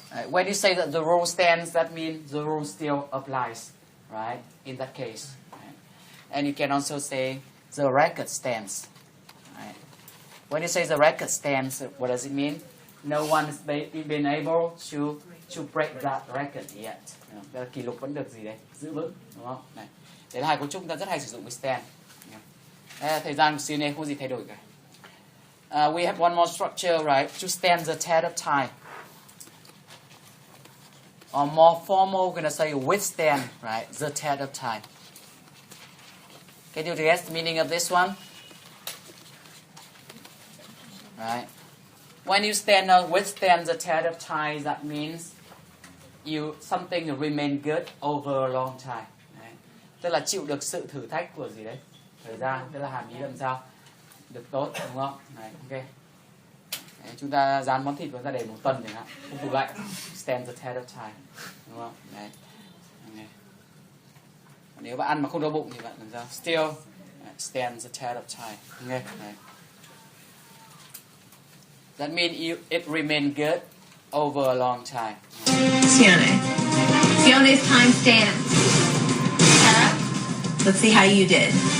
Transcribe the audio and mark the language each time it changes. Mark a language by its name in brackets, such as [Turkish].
[English] When you say that the rule stands, that means the rule still applies, right? In that case, right? And you can also say the record stands. Right? When you say the record stands, what does it mean? No one has been able to break that record yet. [Vietnamese] Đó là kỷ lục vẫn được gì đấy giữ vững, đúng không? Này, đấy là hai cấu trúc ta rất hay sử dụng với stand. Thời gian của CNA không gì thay đổi cả. [English] We have one more structure, right? To stand the test of time. Or more formal, we're gonna say withstand, right? The test of time. Can you guess the meaning of this one? Right? When you withstand the test of time, that means something remain good over a long time. [Vietnamese] Đấy. Tức là chịu được sự thử thách của gì đấy? Thời gian, tức là hàm ý làm sao? Được tốt, đúng không? Đấy, ok. Đấy, chúng ta rán món thịt và ra để 1 tuần chẳng hạn, không tủ lạnh. [English] Stand the test of time, [Vietnamese] đúng không? Đấy. Okay. Nếu bạn ăn mà không đau bụng thì bạn làm sao? [English] Still stand the test of time. Okay. [Vietnamese] Đấy. [English] That means it remain good over a long time. Sione. Sione's time stands. Tara, let's see how you did.